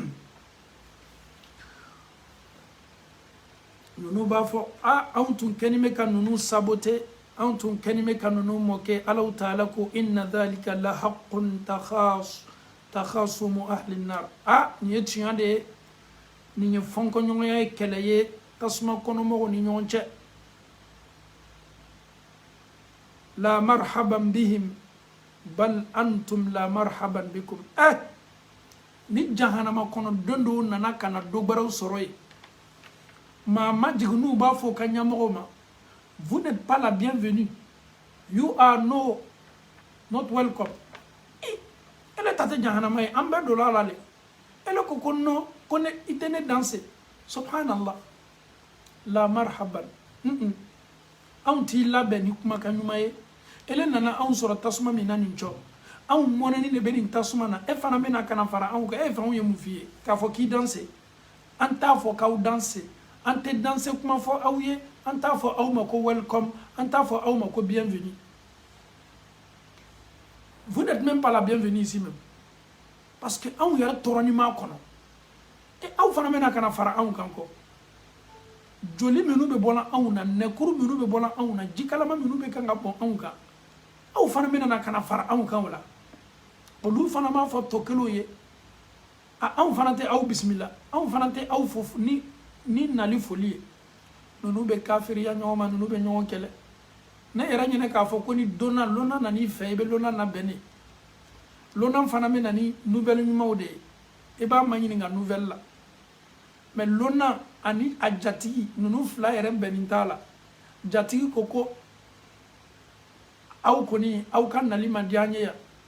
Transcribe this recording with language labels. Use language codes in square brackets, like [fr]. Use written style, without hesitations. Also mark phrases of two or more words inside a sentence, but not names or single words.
[bm] ninnu b'a fɔ anw tun kɛlen bɛ ka ninnu saboter anw tun kɛlen bɛ ka ninnu mɔkɛ alaw taala ko [ar] إن ذلك لحق تخاصم أهل النار [bm] nin ye tiɲɛ de ye nin ye fɔnkɔɲɔgɔnya ye kɛlɛ ye tasuma kɔnɔmɔgɔw ni ɲɔgɔn cɛ [ar] لا مرحبا بهم بل أنتم لا مرحبا بكم [bm] ni jahanama kɔnɔ don dɔw nana ka na dɔgbɛrɛw sɔrɔ yen maa ma jigin n'u b'a fɔ ka ɲɛmɔgɔw ma [fr] vous n'êtes pas la [bm] bienvenue [en] you are not welcome [bm] ele ta tɛ jahanama ye an bɛɛ donna a la de ele ko ko non ko ne i tɛ ne danse subhanallah [ar] لا مرحبا [bm] anw t'i labɛn ni kumakan ɲuman ye ele nana anw sɔrɔ tasuma min na nin cɔ anw mɔnɛni de bɛ nin tasuma na e fana bɛna ka na fara anw kan e fɛnw ye mun f'i ye k'a fɔ k'i danse an t'a fɔ k'aw danse an tɛ danse kuma fɔ aw ye an t'a fɔ aw ma ko welcome an t'a fɔ aw ma ko bienvenue [fr] vous n'êtes même pas la bienvenue ici même parce que [bm] anw yɛrɛ tɔɔrɔ ni m'a kɔnɔ aw fana bɛna ka na fara anw kan kɔ joli minnu bɛ bɔla anw na nɛkuru minnu bɛ bɔla anw na jikalama minnu bɛ kan ka bɔn anw kan aw fana bɛna ka na fara anw kan o la olu fana b'a fɔ tɔ kelenw ye anw fana tɛ aw bisimila anw fana tɛ aw fo ni nali foli ye ninnu bɛ kafiriya ɲɔgɔn ma ninnu bɛ ɲɔgɔn kɛlɛ ne yɛrɛ ɲinɛ k'a fɔ ko ni lona nan'i fɛ i bɛ lona labɛn ne lona fana bɛ na ni nouvelle ɲumanw de ye i b'a maɲininka nouvelle la mais lona ani a jatigi ninnu fila yɛrɛ bɛnnen t'a la jatigi ko aw kɔni aw ka nali man di an ye yan